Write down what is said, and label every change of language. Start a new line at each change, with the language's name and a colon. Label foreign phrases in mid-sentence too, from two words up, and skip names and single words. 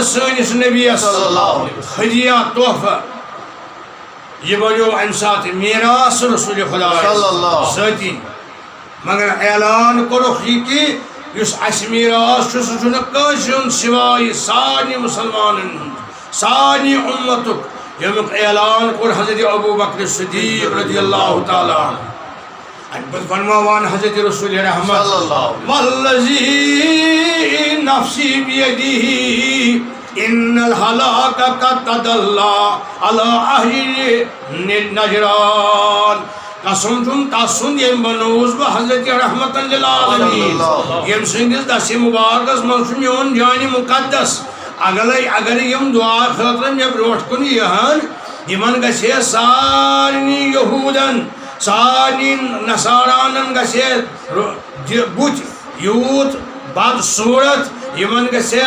Kashmiri: سٲنِس نبیَس ہدیہ تحفہ یہِ بنیو امہِ ساتہٕ میراث رسول خدا ذٲتی مگر اعلان کوٚرُکھ یہِ کہِ یُس اَسہِ میراث چھُ سُہ چھُنہٕ کٲنٛسہِ ہُنٛد سِوایہِ سارنٕے مُسلمانن ہُنٛد سارنٕے اُمتُک ییٚمیُک اعلان کوٚر حضرت ابوٗ بکر صدیٖق رضی اللہ تعالیٰ عنہ اَمہِ پتہٕ فرماوان حضرت رسول رحمت
Arabic: والذی نفسی بیدہ ان الہلاک قد تدلی علی اہل
Kashmiri: نجران قسم چھُم تس سُنٛد ییٚمۍ بنووُس بہٕ حضرت رحمتن للعالمیٖن ییٚمۍ سٕنٛدِس دسہِ مُبارکس منٛز چھُ میون جانہِ مُقدس اگر یِم دعا خٲطرٕ مےٚ برونٛٹھ کُن یِہن یِمن گژھِ ہے سارنٕے یہوٗدن سارنٕے نصارانن گژھِ ہے بُتھِ یوٗت بد صوٗرت یِمن گژھِ ہے